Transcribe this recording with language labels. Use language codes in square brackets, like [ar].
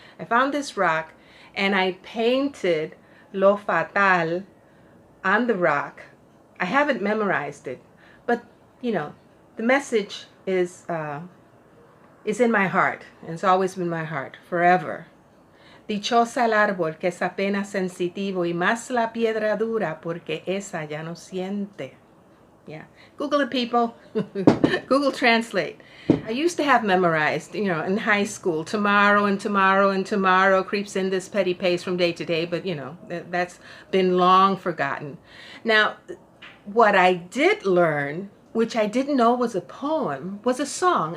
[en] I found this rock, and I painted Lo Fatal on the rock. I haven't memorized it, but, you know, the message is in my heart, and it's always been my heart, forever. [es] Dichosa el árbol que es apenas sensitivo y más la piedra dura porque esa ya no siente. [en] Yeah, Google it, people. Google Translate. I used to have memorized, you know, in high school, tomorrow and tomorrow and tomorrow creeps in this petty pace from day to day, but, you know, that's been long forgotten. Now, what I did learn, which I didn't know was a poem, was a song.